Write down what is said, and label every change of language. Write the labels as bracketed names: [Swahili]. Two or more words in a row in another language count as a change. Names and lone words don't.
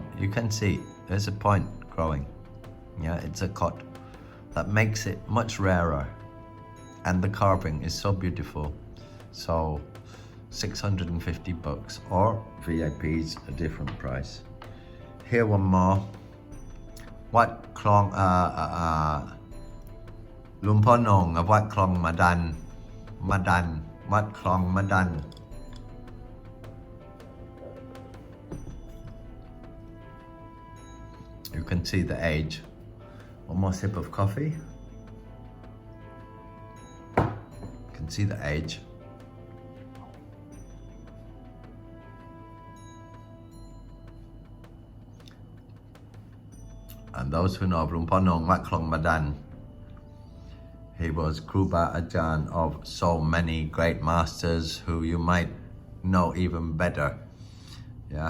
[English] You can see there's a point growing, yeah? It's a cot. That makes it much rarer, and the carving is so beautiful. So $650, or VIP's a different price. Here one more. Wat Klong Lumponong of Wat Klong Madan, Wat Klong Madan. You can see the age. One more sip of coffee. You can see the age. And those who know of Lumponong Wat Klong Madan, he was Kruba Ajarn of so many great masters who you might know even better, yeah?